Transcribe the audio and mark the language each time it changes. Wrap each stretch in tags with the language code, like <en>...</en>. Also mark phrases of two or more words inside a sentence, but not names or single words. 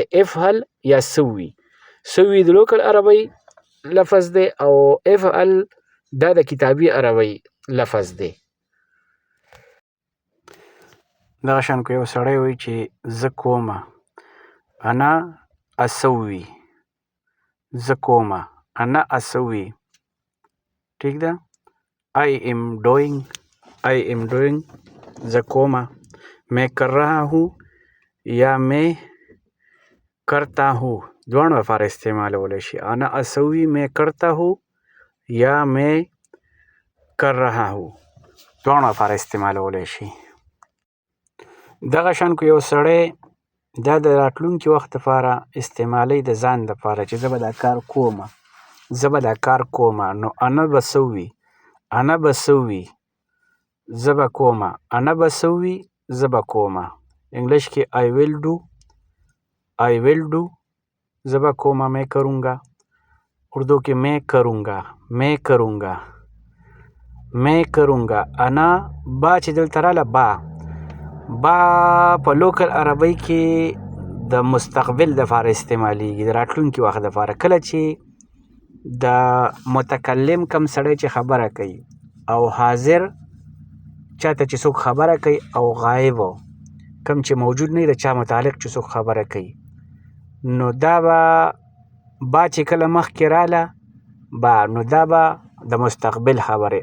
<ps>افعل یا سوي، سوي د لوکل عربی لفظ دی او افعل دا د کتابي عربی لفظ دی. دغه شان که یو سړی وایي چې زه کومه،</ps> <ar>انا اسوي،</ar> <ps>زه کومه،</ps> <ar>انا اسوي.</ar> <ps>ٹھیک ده.</ps> <en>I am doing، I am doing،</en> <ps>زه کومه.</ps> <ur>میں کر رہا ہوں یا میں کرتا ہوں،</ur> <ps>دواړو لپاره استعمالولی شي.</ps> <ar>انا اسوي</ar> <ur>میں کرتا ہوں یا میں کر رہا ہوں،</ur> <ps>دواړو لپاره استعمالولی شي. دغه شان که یو سړی دا د راتلونکي وخت دپاره استعمالی د ځان دپاره چې زه به دا کار کومه، زه به دا کار کومه، نو</ps> <ar>انا به سوي، انا به سوي،</ar> <ps>زه به کومه،</ps> <ar>انا به سوي،</ar> <ps>زه به کومه. انګلیش کې</ps> <en>I will do، I will do،</en> <ps>زه به کومه،</ps> <ur>میں کروں گا. اردو کې میں کروں گا، میں کروں گا، میں کروں گا.</ur> <ar>انا با</ar> <ps>چې دلته راله، با په لوکل عربی کې د مستقبل دپاره استعمالیږي، د راتلونکي وخت دپاره. کله چې د متکلم کم سړی چې خبره کوي او حاضر چاته چې څوک خبره کوي او غایب کم چې موجود نه وي د چا متعلق چې څوک خبره کوي، نو دا به با چې کله مخکې راله با، نو دا به د مستقبل خبرې.</ps>